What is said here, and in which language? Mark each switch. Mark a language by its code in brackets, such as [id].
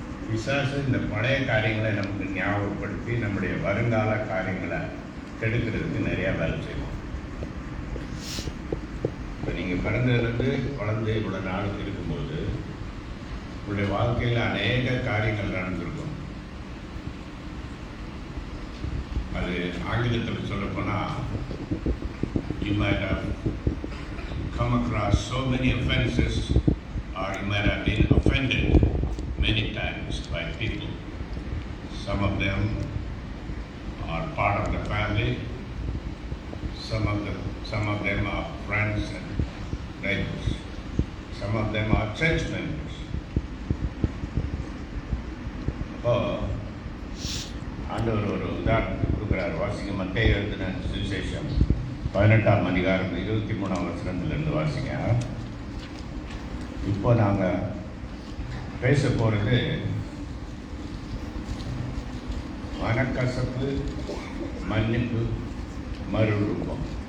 [ta] பிசாசு இந்த பழைய காரியங்களை நமக்கு ஞாபகப்படுத்தி நம்முடைய வருங்கால காரியங்களை கெடுக்கிறதுக்கு நிறையா வேலை செய்வோம். இப்போ நீங்கள் பிறந்ததுலேருந்து குழந்தை இவ்வளோ நாளுக்கு இருக்கும்போது உங்களுடைய வாழ்க்கையில் அநேக காரியங்கள் நடந்திருக்கும். அது ஆங்கிலத்தில் சொல்லப்போனால் [en] you might have come across so many offenses, or you might have been offended many times by people. Some of them are part of the family, some of them are friends and neighbors, some of them are church members. [ta] அப்போ ஆண்டவர் ஒரு உதாரணத்துக்கு கொடுக்குறார். வாசிங்க, மத்தேயு எழுதின சுவிசேஷம் 18ஆம் அதிகாரம் 23ஆம் வசனத்திலிருந்து வாசிங்க. இப்போ நாங்கள் பேச போகிறது மனக்கசப்பு, மன்னிப்பு, மறுரூபம்.